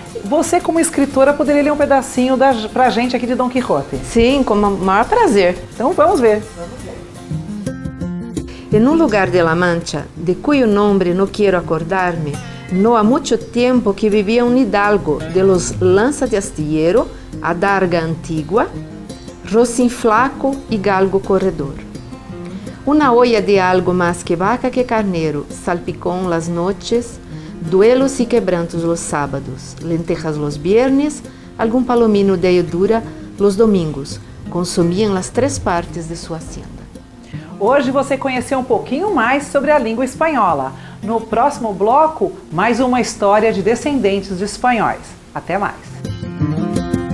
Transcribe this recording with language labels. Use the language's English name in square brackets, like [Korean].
[Portuguese] Você, como escritora, poderia ler um pedacinho pra gente aqui de Dom Quixote? Sim, com o maior prazer. Então vamos ver. [Spanish] En un lugar de La Mancha, de cuyo nombre no quiero acordarme, no ha mucho tiempo que vivía un hidalgo de los lanza de astillero, adarga antigua, rocín flaco y galgo corredor. Una olla de algo más que vaca que carnero, salpicón las noches, duelos y quebrantos los sábados, lentejas los viernes, algún palomino de herdura los domingos. Consumían las 3 partes de su hacienda. [Portuguese] Hoje você conheceu um pouquinho mais sobre a língua espanhola. No próximo bloco, mais uma história de descendentes de espanhóis. Até mais!